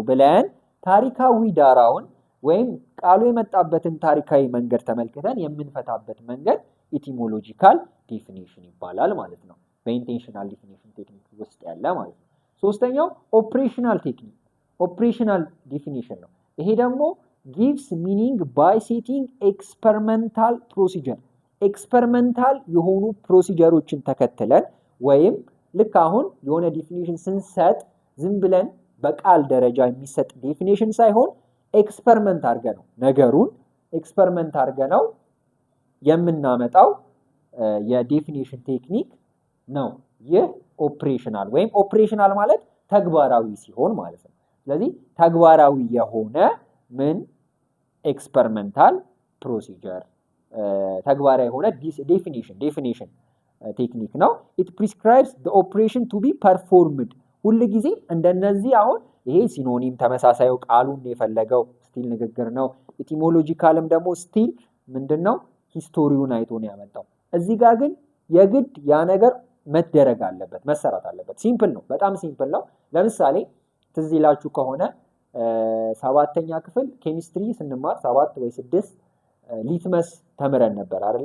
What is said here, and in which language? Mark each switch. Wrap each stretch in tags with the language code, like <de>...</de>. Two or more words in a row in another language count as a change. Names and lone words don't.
<am>ብለን ታሪካዊ ዳራውን ወይም ቃሉ የመጣበትን ታሪካዊ መንገድ ተመልክተን የምንፈታበት መንገድ</am> <en>etymological definition</en> <am>ይባላል ማለት ነው። በኢንቴንሽናል ዴፊኒሽን ቴክኒክ ውስጥ ያለ ማለት ነው። ሶስተኛው</am> <en>operational technique operational definition</en> <am>ነው። ይሄ ደግሞ</am> <en>gives meaning by setting experimental procedure</en> <am>ኤክስፐሪመንታል የሆኑ ፕሮሲጀሮችን ተከትለን ወይም ልክ አሁን የሆነ ዴፊኒሽን ስንሰጥ ዝም ብለን በቃል ደረጃ የሚሰጥ ዴፊኒሽን ሳይሆን ኤክስፐሪመንት አድርገነው ነገሩን ኤክስፐሪመንት አድርገነው የምናመጣው የዴፊኒሽን ቴክኒክ ነው። ይህ ኦፕሬሽናል ወይም ኦፕሬሽናል ማለት ተግባራዊ ሲሆን ማለት ነው። ስለዚህ ተግባራዊ የሆነ ምን</am> <en>experimental procedure</en> <am>ተግባራዊ የሆነ</am> <en>definition technique</en> <am>ነው።</am> <en>it prescribes the operation to be performed</en> <am>ሁሉ ጊዜ እንደነዚህ አሁን ይሄ ሲኖኒም ተመሳሳዩ ቃሉን የፈለገው ስቲል ንግግር ነው። ኢቲሞሎጂካልም ደግሞ ስቲል ምንድነው ሂስቶሪውን አይቶ ነው ያመጣው። እዚህ ጋር ግን የግድ ያ ነገር መደረግ አለበት፣ መሰራት አለበት። ሲምፕል ነው፣ በጣም ሲምፕል ነው። ለምሳሌ ትዝ ይላችሁ ከሆነ 7ኛ ክፍል ኬሚስትሪ ስንማር 7 ወይ 6 ሊትመስ ተምረን ነበር አይደለ?</am>